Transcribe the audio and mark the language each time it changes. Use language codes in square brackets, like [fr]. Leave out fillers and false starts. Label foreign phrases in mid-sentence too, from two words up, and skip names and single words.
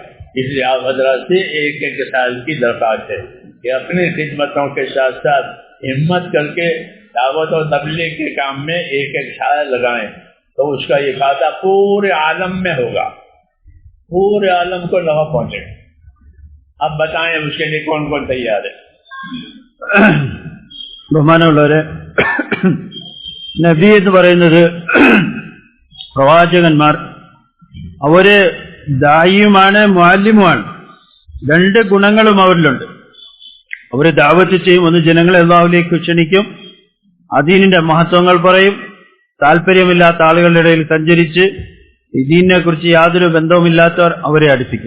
[ur] اس لیے آپ حضرات سے ایک سال کی درخواست ہے کہ اپنی خدمتوں کے ساتھ ساتھ ہمت کر کے دعوت و تبلیغ کے کام میں ایک سال لگائیں تو اس کا افادہ پورے عالم میں ہوگا، پورے عالم کو نفع پہنچے گا. اب بتائیں اس کے لیے کون کون تیار ہے؟ [ml] ബഹുമാനമുള്ളവരെ, നബി എന്ന് പറയുന്നത് പ്രവാചകന്മാർ അവര് ദായിയുമാണ് മുഅല്ലിമുമാണ്. രണ്ട് ഗുണങ്ങളും അവരിലുണ്ട്. അവര് ദഅവത്ത് ചെയ്യും, ഒന്ന് ജനങ്ങളെ അല്ലാഹുവിലേക്ക് ക്ഷണിക്കും, ദീനിന്റെ മഹത്വങ്ങൾ പറയും, താല്പര്യമില്ലാത്ത ആളുകളുടെ ഇടയിൽ സഞ്ചരിച്ച് ഈ ദീനിനെ കുറിച്ച് യാതൊരു ബന്ധവുമില്ലാത്തവർ അവരെ അടുപ്പിക്കും.